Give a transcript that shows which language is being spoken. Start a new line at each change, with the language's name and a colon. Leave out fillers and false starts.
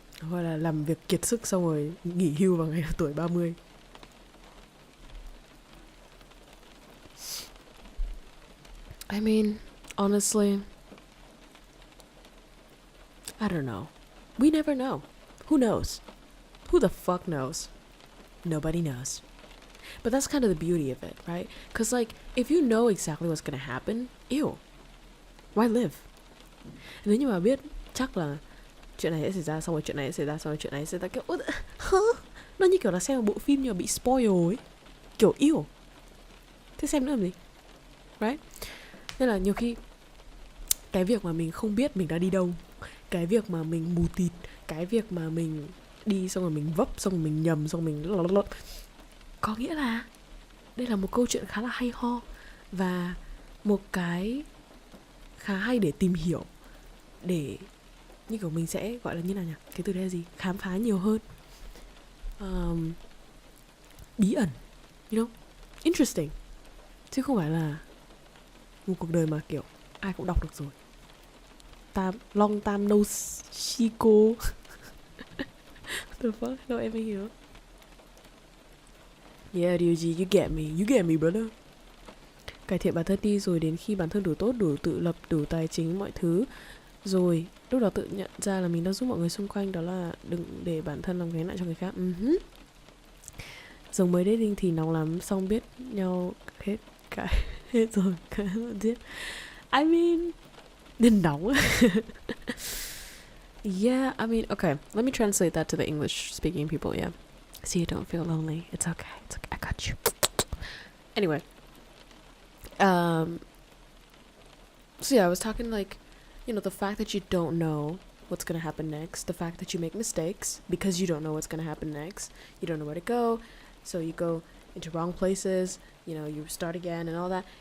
Vietnamese: Gọi là làm việc kiệt sức xong rồi nghỉ hưu vào ngày tuổi 30.
English: I mean, honestly, I don't know. We never know. Who knows? Who the fuck knows? Nobody knows. But that's kind of the beauty of it, right? Because, like, if you know exactly what's gonna happen, ew. Why live?
Vietnamese: Nếu như mà biết chắc là chuyện này sẽ xảy ra, xong rồi chuyện này sẽ xảy ra, xong rồi chuyện này sẽ xảy ra, kiểu nó như kiểu là xem một bộ phim nhưng mà bị spoil ấy. Kiểu yêu. Thế xem nữa làm gì?
English: Right?
Vietnamese: Nên là nhiều khi cái việc mà mình không biết mình đã đi đâu, cái việc mà mình mù tịt, cái việc mà mình đi xong rồi mình vấp, xong rồi mình nhầm, xong rồi mình có nghĩa là đây là một câu chuyện khá là hay ho và một cái khá hay để tìm hiểu, để như kiểu mình sẽ gọi là như nào nhỉ? Cái từ đây là gì? Khám phá nhiều hơn. Bí ẩn,
English: you know? Interesting.
Vietnamese: Chứ không phải là một cuộc đời mà kiểu ai cũng đọc được rồi.
English: Long time no Chico. The fuck?
Vietnamese: Đâu em mới hiểu.
English: Yeah, Ryuji, you get me, brother.
Vietnamese: Cải thiện bản thân đi, rồi đến khi bản thân đủ tốt, đủ tự lập, đủ tài chính, mọi thứ, rồi lúc đó tự nhận ra là mình đang giúp mọi người xung quanh. Đó là đừng để bản thân làm gánh nặng cho người khác. Giống mới dating thì nóng lắm, xong biết nhau hết rồi cái giết.
English: I mean,
Vietnamese: nên nóng.
English: Yeah, I mean, okay, let me translate that to the English speaking people. Yeah, so you don't feel lonely. It's okay, I got you. Anyway, so yeah, I was talking like, you know, the fact that you don't know what's gonna happen next, the fact that you make mistakes because you don't know what's gonna happen next, you don't know where to go, so you go into wrong places, you know, you start again and all that.